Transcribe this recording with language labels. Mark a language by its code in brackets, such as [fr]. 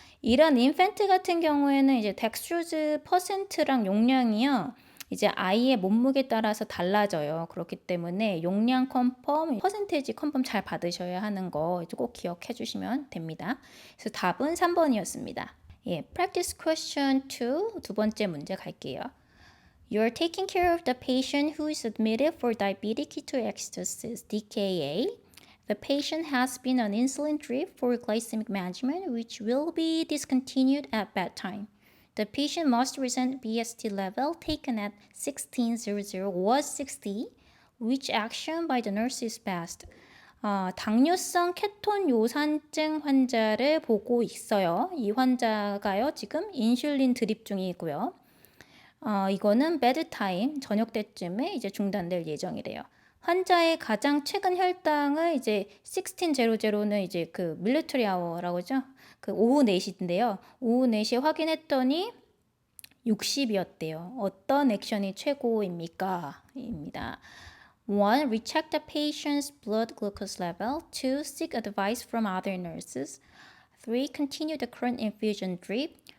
[ko] 이런 인펜트 같은 경우에는 이제 덱스트로즈 퍼센트랑 용량이요. 이제 아이의 몸무게 따라서 달라져요. 그렇기 때문에 용량 컨펌, 퍼센테이지 컨펌 잘 받으셔야 하는 거 꼭 기억해 주시면 됩니다. 그래서 답은 3번이었습니다. 예, [en] practice question 2, [ko] 두 번째 문제 갈게요. [en] You are taking care of the patient who is admitted for diabetic ketoacidosis, DKA. The patient has been on insulin drip for glycemic management, which will be discontinued at bedtime. The patient most recent BST level taken at 1600 was 60. Which action by the nurse is best? [ko] 당뇨성 케톤 요산증 환자를 보고 있어요. 이 환자가요, 지금 인슐린 드립 중이고요. 이거는 베드타임, 저녁 때쯤에 이제 중단될 예정이래요. 환자의 가장 최근 혈당을 이제 1600는 이제 그 밀리터리 아워라고 하죠. 그 오후 4시인데요. 오후 4시에 확인했더니 60이었대요. 어떤 액션이 최고입니까? 입니다. [en] 1. Recheck the patient's blood glucose level. 2. Seek advice from other nurses. 3. Continue the current infusion drip.